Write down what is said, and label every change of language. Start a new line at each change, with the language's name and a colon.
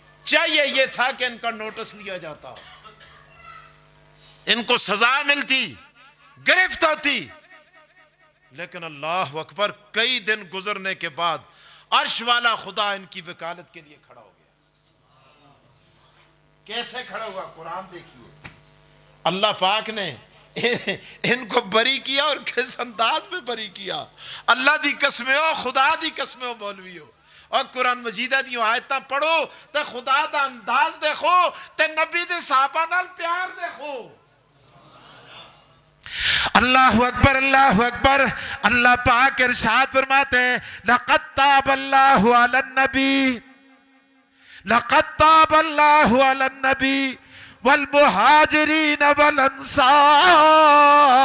Urdu: چاہیے یہ تھا کہ ان کا نوٹس لیا جاتا، ان کو سزا ملتی، گرفت ہوتی، لیکن اللہ اکبر کئی دن گزرنے کے بعد عرش والا خدا ان کی وکالت کے لیے کھڑا ہو گیا. کیسے کھڑا ہوا؟ قرآن دیکھیے. اللہ پاک نے ان کو بری کیا، اور کس انداز میں بری کیا.
Punjabi: اللہ دی قسمیں ہو، خدا دی قسمیں ہو مولوی ہو، اور قرآن مجیدہ دی آیتاں پڑھو تے خدا دا انداز دیکھو تے نبی دے صحابہ نال پیار دیکھو.
Urdu: اللہ اکبر، اللہ اکبر. اللہ پاک ارشاد فرماتے ہیں
Arabic: لقد تاب اللہ علی النبی، لقد تاب اللہ علی النبی والمہاجرین والانصار.